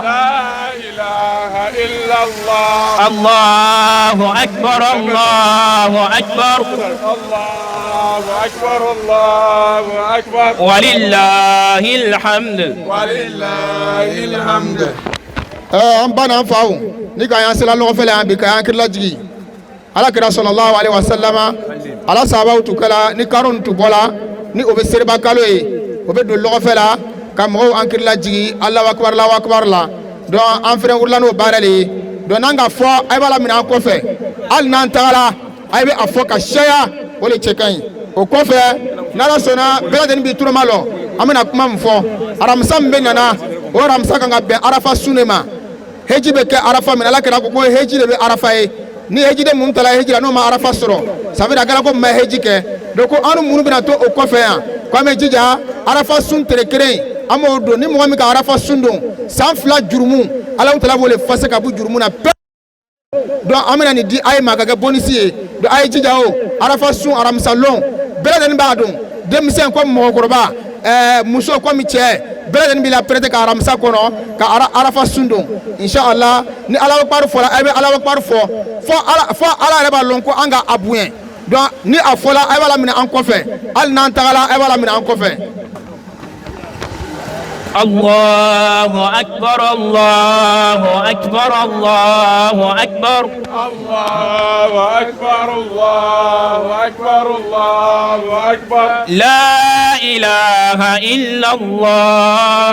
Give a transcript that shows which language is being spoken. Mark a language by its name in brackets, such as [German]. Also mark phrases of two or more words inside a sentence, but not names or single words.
[Arabic] لا إله إلا الله الله أكبر الله أكبر الله أكبر الله أكبر ولله الحمد ولله الحمد [Bambara] an ba n'an faw ni ka y'an sela ɲɔgɔn fɛ la yan bi ka y'an kirila jigi ala kira [Arabic] صلى الله عليه وسلم [Bambara] ala sahabaw tu kɛla ni karo nin tu bɔla ni o bɛ seriba kalo ye o bɛ don ɲɔgɔn fɛ la ka mɔgɔw an kirila jigi [Arabic] الله أكبر [Bambara] la donc an fɛnɛ wurila n'o baara le ye donc n'an ka fɔ a b'a la minɛ an kɔfɛ hali n'an tagala a bɛ a fɔ ka caya o de cɛ ka ɲi o kɔfɛ n'ala sɔnna bɛɛ lajɛlen b'i turama lɔ an bɛna kuma min fɔ aramisa min bɛ nana o aramisa kan ka bɛn arafa sun de ma heji bɛ kɛ arafa min ala kira ko heji de bɛ arafa ye ni heji de mun tala heji la n'o ma arafa sɔrɔ [French] ça veut dire [Bambara] a kɛra ko ma heji kɛ donc an minnu bɛna to o kɔfɛ yan ko an bɛ jija arafa sun tere kelen an b'o don ni mɔgɔ min ka arafa sun don san 2 jurumu ala tala b'o le fase ka bɔ jurumu na bɛɛ donc an bɛna nin di a ye ma ka kɛ bonisi ye donc a ye jija o arafa sun aramisa lɔn bɛɛ lajɛlen b'a dɔn denmisɛn komi mɔgɔkɔrɔba muso komi cɛ bɛɛ lajɛlen b'i la prêter ka aramisa kɔnɔ ka arafa sun don inshallah ni [Arabic] الله أكبر [Bambara] fɔla a bɛ [Arabic] الله أكبر [Bambara] fɔ fɔ ala yɛrɛ b'a lɔn ko an ka a bonya donc ni a fɔla a b'a la minɛ an kɔfɛ hali n'an tagala a b'a la minɛ an kɔfɛ. [Arabic] الله أكبر الله أكبر الله أكبر الله أكبر الله أكبر الله أكبر لا إله إلا الله